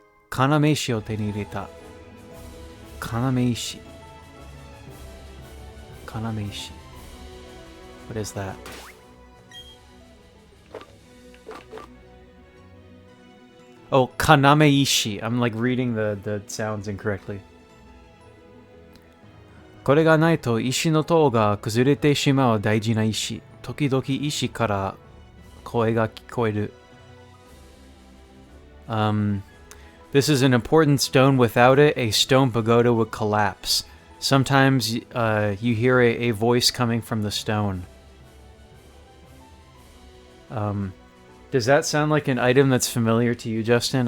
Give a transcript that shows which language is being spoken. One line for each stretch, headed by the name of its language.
Japanese: Kanameishi o te ni ireta. Kanameishi.
English: Kanameishi. What is that? Oh, Kanameishi. I'm like reading the sounds incorrectly.
Japanese: これがないと石の塔が崩れてしまう大事な石。時々石から声が聞こえる。
English: This is an important stone. Without it, a stone pagoda would collapse. Sometimes you hear a voice coming from the stone. Does that sound like an item that's familiar to you, Justin?